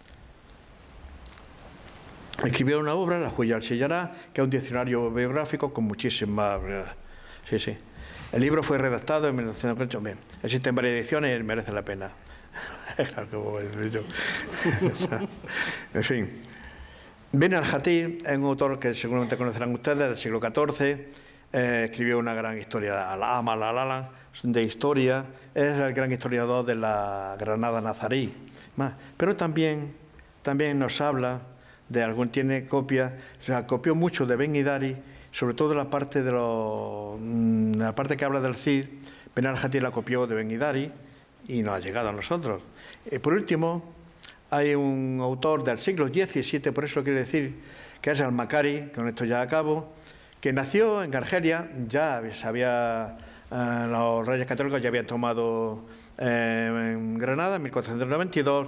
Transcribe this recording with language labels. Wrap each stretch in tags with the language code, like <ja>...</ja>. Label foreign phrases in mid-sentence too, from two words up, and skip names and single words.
<es>Escribió una obra, La Huella al Sillará, que es un diccionario biográfico con muchísimas... Sí. El libro fue redactado en 1908. Existen varias ediciones y merece la pena. Claro que voy a decir yo. En fin. Ben al-Jatí es un autor que seguramente conocerán ustedes, del siglo XIV. Escribió una gran historia, Al-Amal al-Alam, de historia. Es el gran historiador de la Granada nazarí. Pero también nos habla... tiene copias, copió mucho de Ben Hidari, sobre todo la parte que habla del Cid. Ben al-Jatí la copió de Ben Hidari y nos ha llegado a nosotros. Por último, hay un autor del siglo XVII, por eso quiero decir que es Al-Makari, con esto ya acabo, que nació en Argelia, los reyes católicos ya habían tomado en Granada en 1492.</es>